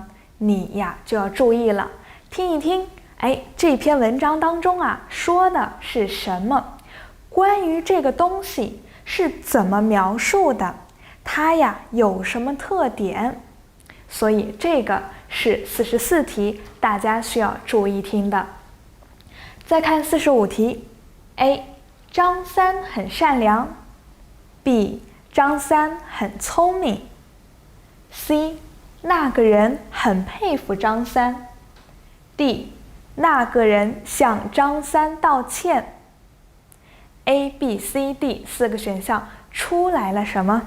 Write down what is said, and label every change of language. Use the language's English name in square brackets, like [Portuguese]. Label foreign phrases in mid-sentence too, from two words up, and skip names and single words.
[Chinese] 你呀就要注意了，聽一聽，這篇文章當中啊說的是什麼？關於這個東西是怎麼描述的？它呀有什麼特點？所以這個是44題大家需要注意聽的。再看45題。 A 張三很善良， B 張三很聰明， C 那個人很佩服張三， D 那個人向張三道歉。 A、B、C、D 4個選項出來了什麼？